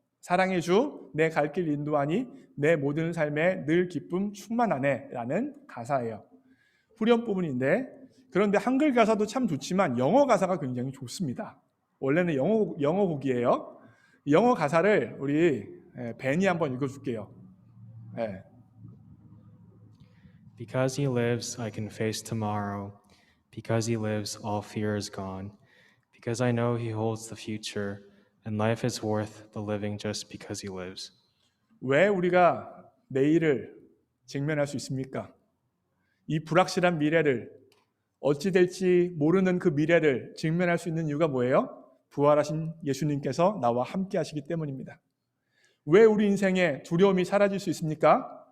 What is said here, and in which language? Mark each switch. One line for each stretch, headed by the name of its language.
Korean: 사랑의 주, 내 갈 길 인도하니 내 모든 삶에 늘 기쁨 충만하네 라는 가사예요. 후렴 부분인데, 그런데 한글 가사도 참 좋지만 영어 가사가 굉장히 좋습니다. 원래는 영어 곡이에요. 영어 가사를 우리 벤이 한번 읽어줄게요. 네.
English: Because he lives, I can face tomorrow. Because he lives, all fear is gone. Because I know he holds the future, and life is worth the living just because he lives.
Korean: 왜 우리가 내일을 직면할 수 있습니까? 이 불확실한 미래를, 어찌 될지 모르는 그 미래를 직면할 수 있는 이유가 뭐예요? 부활하신 예수님께서 나와 함께 하시기 때문입니다. 왜 우리 인생에 두려움이 사라질 수 있습니까?